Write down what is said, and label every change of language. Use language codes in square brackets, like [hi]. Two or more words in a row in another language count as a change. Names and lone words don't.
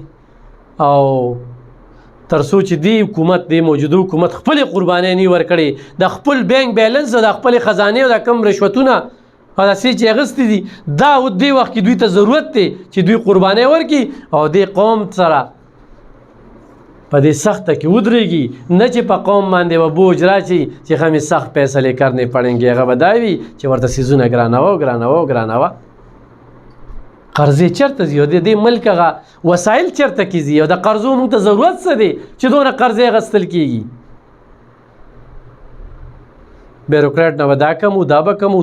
[ps] او تر څو چې دی حکومت، دی موجوده حکومت خپلې قربانۍ نه ورکړي، د خپل [en] bank balance [ps] او د خپلې خزانې او د کم رشوتونه او داسې چې اخیستي دي، دا دې وخت کې دوی ته ضرورت دی چې دوی قربانۍ ورکړي او دې قوم سره په دې سخته کې ودرېږي. نه چې په قوم باندې به بوج راچي چې [ur] همې سخت فیصلې کرنے پڑیں گے. [ps] هغه به دا وي چې ورته څیزونه ګرانوه. قرضې چېرته ځي؟ او د دې ملک هغه وسایل چېرته کې ځي؟ او د قرضو موږ ته ضرورت څه دی چې دونه قرضې اخیستل کېږي؟ بیروکراټ نه به دا کم و، دا به کم و.